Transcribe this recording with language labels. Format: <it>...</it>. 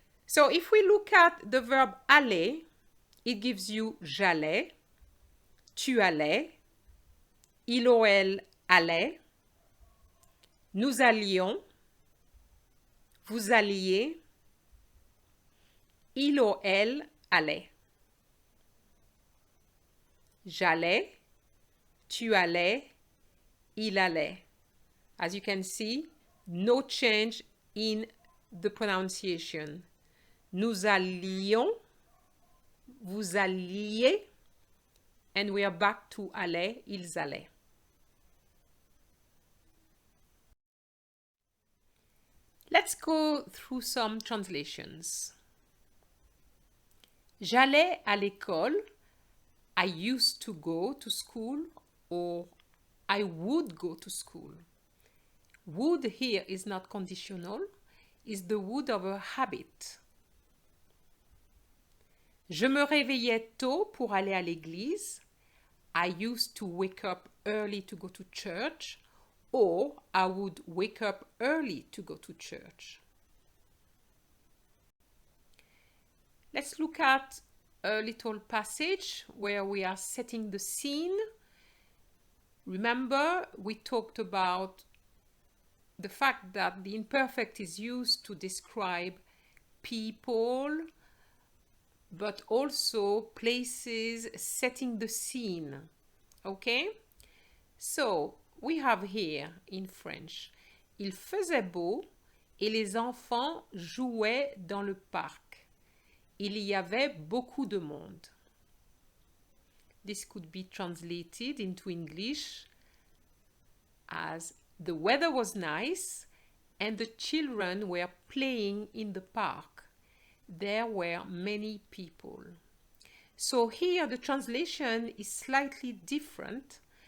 <en>So if we look at the verb aller, it gives you</en> <fr>j'allais, tu allais, il ou elle allait, nous allions, vous alliez, il ou elle allait. J'allais, tu allais, il allait.</fr> <en>As you can see, no change in the pronunciation.</en> <fr>Nous allions, vous alliez,</fr> <en>and we are back to</en> <fr>aller, ils allaient.</fr> <en>Let's go through some translations.</en> <fr>J'allais à l'école,</fr> <en>I used to go to school, or I would go to school. Would here is not conditional, is the would of a habit.</en> <fr>Je me réveillais tôt pour aller à l'église.</fr> <en>I used to wake up early to go to church, or I would wake up early to go to church. Let's look at a little passage where we are setting the scene. Remember, we talked about the fact that the imperfect is used to describe people, but also places, setting the scene. Okay? So, we have here in French,</en> <fr>il faisait beau et les enfants jouaient dans le parc. Il y avait beaucoup de monde.</fr> <en>This could be translated into English as the weather was nice and the children were playing in the park. There were many people. So here the translation is slightly different.</en>